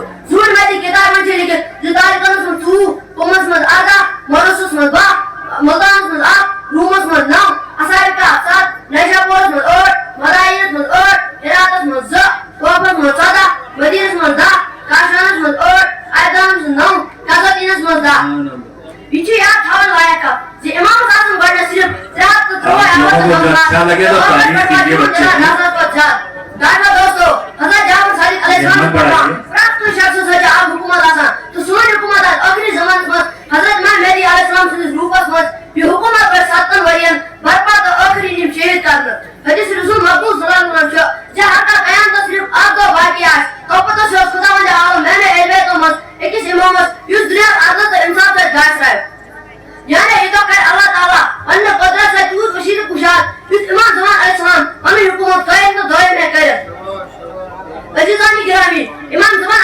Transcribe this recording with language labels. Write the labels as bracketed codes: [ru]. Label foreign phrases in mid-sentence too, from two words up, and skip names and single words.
[ks] ظہور مہدی کِتابہِ منٛز چھُ لیٖکھِتھ زِ تاریخس منٛز 2, قومس منٛز 18, مورسس منٛز 12, ملتانس منٛز 1, رومس منٛز 9, اسارکا 7, نیشاپورس منٛز 8, مدائنس منٛز 8, ہراتس منٛز 2, کوفس منٛز 14, مدینس منٛز 10, کاشانس منٛز 8, ایدامس منٛز 9, قزوینس منٛز 10. یہ چھُ یاد تھاوُن لایق کتھ زِ امامس آسن گۄڈٕنیتھ صرف 303 دوستو, حضرت جعفر صادق [ar] علیہ السلام [ks] پرٛٮ۪تھ کُنہِ شخصس سۭتۍ چھِ اکھ حکوٗمت آسان تہٕ سٲنۍ حکوٗمت آسہِ ٲخری زمانس منٛز حضرت امام مہدی [ar] علیہ السلام [ks] سٕنٛدِس روٗپس منٛز. یہِ حکوٗمت پٮ۪ٹھ 7 ؤرین برپا تہٕ ٲخری نِم شہید کرنہٕ. حدیث رسول مقبول [ar] صلی اللہ علیہ وسلم [ks] چھُ زِ ہر کانٛہہ قیامتس صرف اکھ دۄہ باقی آسہِ توپتس چھُ خداوندِ عالم میانہِ اہلِ بیتو منٛز أکِس امامس یُس دُنیاہس عدلہٕ تہٕ انصاف سۭتۍ گاشرایہِ. یعنی یہِ دۄہ کرِ [ar] اللہ تعالیٰ [ks] پننہِ قۄدرت سۭتۍ تیوٗت کٔشیٖرِ کُشاد یُتھ امام زمان [ar] علیہ السلام [ks] پنٕنۍ حکوٗمت قٲیِم تہٕ دٲیِم ہیٚکہِ کٔرِتھ. عزیزانی گرامی, امام